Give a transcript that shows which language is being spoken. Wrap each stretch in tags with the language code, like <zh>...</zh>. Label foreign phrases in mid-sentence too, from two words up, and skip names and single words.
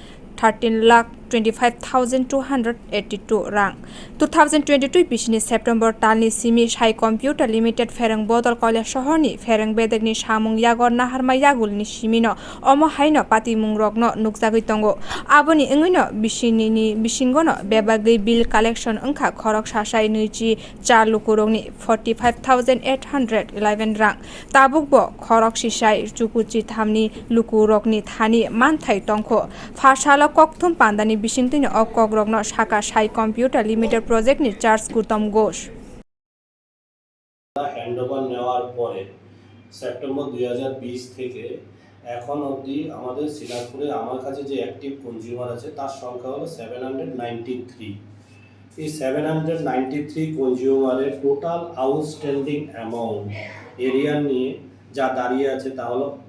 <trp>13,25,282 rang 2022 bisini September talni simi sai computer limited pherang bodol kailasahorni pherang bedegni samung yagor naharma yagulni simino amchaio patimung rokno nukjagui tongo aboni wngwino bisingono bebagi</trp> <en>bill collection</en> <trp>wngkha khorok sasai nuichi char lukurogni 45,811 rang tabukbo khorok sisai chukuchi thamni lukurogni thani manthai tongkho salo kokthum pandani bisingtini okogrogno saka sai computer limited project ni charge kutam gosh</trp> <bn>হ্যান্ডওভার নেওয়ার পরে সেপ্টেম্বর 2020 থেকে এখন অবধি আমাদের সিলাপুরে আমার কাছে যে</bn> <en>active consumer</en> <bn>আছে তার সংখ্যা হলো 793। এই 793 কনজিউমারের</bn> <en>total outstanding amount area</en> <bn>নিয়ে যা দাঁড়িয়ে আছে তা হলো</bn>